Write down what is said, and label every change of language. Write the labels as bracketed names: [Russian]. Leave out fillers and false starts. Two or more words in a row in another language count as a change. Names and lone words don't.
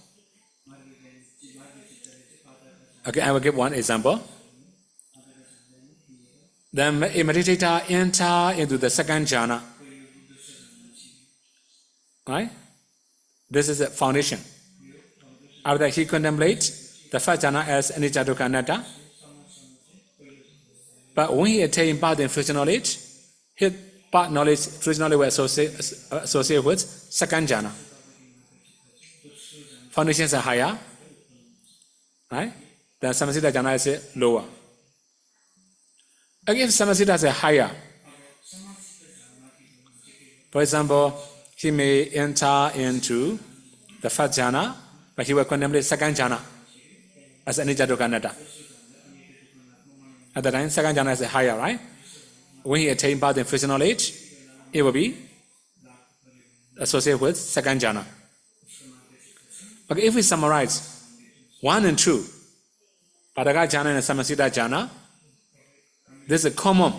[English] Okay, I will give one example. Then a meditator enter into the 2nd jhana. Right? This is the foundation. After he contemplates the 1st jhana as [Pali] anicca dukkha anatta. [English] But when he attains path and fruition knowledge, his path knowledge, fruition knowledge will associate with 2nd jhana. Foundations are higher, right? Then [Pali] samasita jhana [English] is lower. Again, if samasita is higher, for example, he may enter into the 1st jhana, but he will contemplate 2nd jhana as [Pali] anicca dukkha anatta. [English] At the time, 2nd jhana is higher, right? When he attains path and fruition knowledge, it will be associated with 2nd jhana. Okay, if we summarize 1 and 2, [Pali] Padaka jhana [English] and [Pali] samasita jhana, [English] this is common.